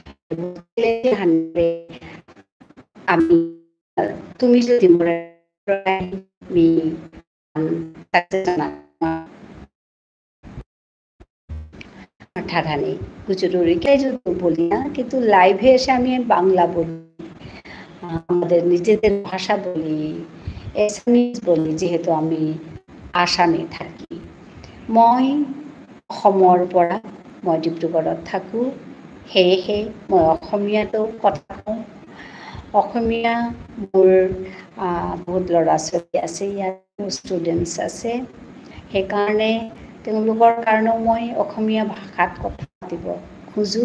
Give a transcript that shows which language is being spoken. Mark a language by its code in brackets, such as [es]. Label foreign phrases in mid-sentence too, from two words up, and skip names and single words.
[bn] আমি তুমি যদি ঠাঠানে গুজরাটি যদি বলি না, কিন্তু লাইভে এসে আমি বাংলা বলি, আমাদের নিজেদের ভাষা বলি, এছামিজ বলি, যেহেতু আমি আসামে থাকি। [as] মই অসমৰ পৰা, মই ডিব্ৰুগড়ত থাকোঁ, সেয়েহে মই অসমীয়াতো কথা কওঁ। অসমীয়া মোৰ বহুত ল'ৰা ছোৱালী আছে, ইয়াত ষ্টুডেণ্টছ আছে, সেইকাৰণে তেওঁলোকৰ কাৰণেও মই অসমীয়া ভাষাত কথা পাতিব খোজোঁ।